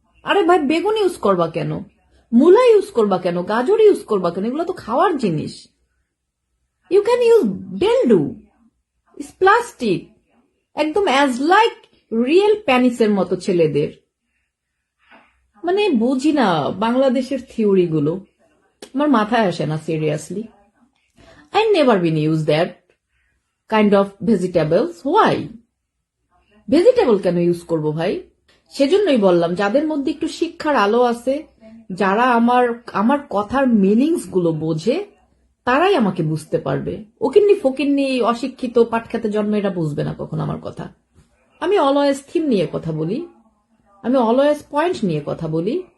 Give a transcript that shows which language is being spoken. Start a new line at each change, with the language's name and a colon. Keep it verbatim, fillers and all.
Bangla: আরে ভাই, বেগুন ইউজ করবা কেন? মূলা ইউজ করবা কেন? গাজর ইউজ করবা কেন? এগুলো তো খাওয়ার জিনিস।
English: You can can use dildo. It's plastic. একদম as like real penis
Bangla: এর মতো ছেলেদের। মানে বুঝি না বাংলাদেশের থিওরি গুলো, আমার মাথায় আসে না seriously.
English: I never been used that kind of vegetables. Why?
Bangla: Vegetable কেন ইউজ করব ভাই? সেজন্যই বললাম যাদের মধ্যে একটু শিক্ষার আলো আছে, যারা আমার আমার কথার মিনিংস গুলো বোঝে, তারাই আমাকে বুঝতে পারবে। ওকিন্নি ফকিন্নি অশিক্ষিত পাটখাতে জন্ম এটা বুঝবে না কখন আমার কথা। আমি অলওয়েজ থিম নিয়ে কথা বলি, আমি অলওয়েজ পয়েন্ট নিয়ে কথা বলি।